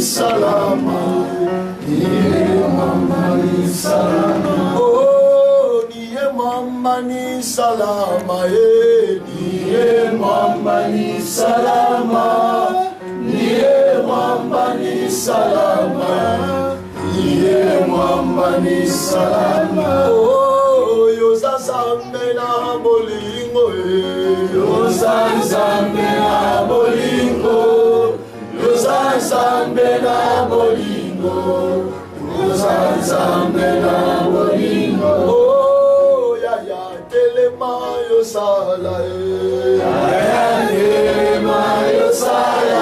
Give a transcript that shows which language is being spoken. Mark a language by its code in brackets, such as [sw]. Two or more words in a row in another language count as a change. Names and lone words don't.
[sw] salama niye mwamba ni salama oh niye mwamba ni salama niye mwamba ni salama niye mwamba ni salama niye mwamba ni salama oh yoza [ln] zambe na bolingo yoza zambe na bolingo yoza zambe na bolingo yoza zambe na bolingo oh ya ya telema yosala ya ya telema yosala